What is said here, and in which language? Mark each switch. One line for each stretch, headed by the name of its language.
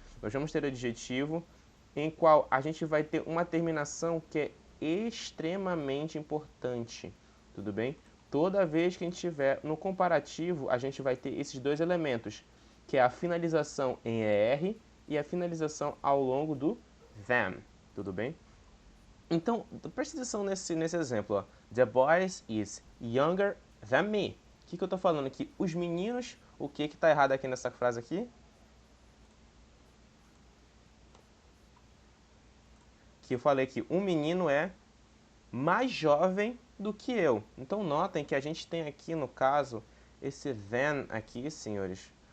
Portuguese: Nós vamos ter adjetivo em qual a gente vai ter uma terminação que é extremamente importante. Tudo bem? Toda vez que a gente tiver no comparativo, a gente vai ter esses dois elementos, que é a finalização em ER e a finalização ao longo do them. Tudo bem? Então, preste atenção nesse exemplo. Ó.
English: The boys is younger than me.
Portuguese: O que eu estou falando aqui? Os meninos, o que está errado aqui nessa frase aqui? Que eu falei que um menino é mais jovem do que eu. Então notem que a gente tem aqui no caso esse than aqui, senhores.